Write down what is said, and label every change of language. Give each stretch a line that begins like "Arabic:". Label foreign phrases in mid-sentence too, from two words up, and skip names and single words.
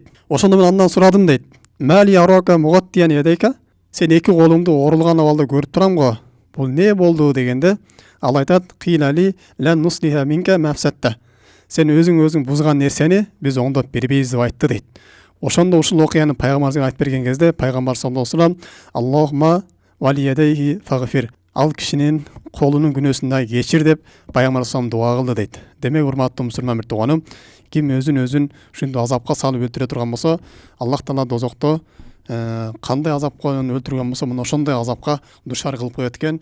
Kyrgyz: Ошондо мен андан сурадым дейт.
Arabic: ما لي أراك مغطيا يديك?
Kyrgyz: Сен эки колуңду оорулган абалда көрүп турам го. Бул не болду дегенде, ал айтат,
Arabic: قيل لي لن نصلح منك ما أفسدت.
Kyrgyz: Сен өзүң бузган нерсени биз оңдоп бербейбиз деп айтты дейт. Ошондо ушул окуяны пайгамбарыбызга айтып берген кезде пайгамбар
Arabic: صلى الله عليه وسلم اللهم وليديه فاغفر.
Kyrgyz: Ал кишинин колунун күнөөсүн да кечир деп пайгамбар саллаллаху дуа кылды дейт. Демек урматтуу мусулман бир тууганым, ким өзүн ушундай азапка салып өлтүрө турган болсо, Аллах Таала дозокто кандай азапка өлтүргөн болсо, мына ошондой азапка душар кылып коет экен.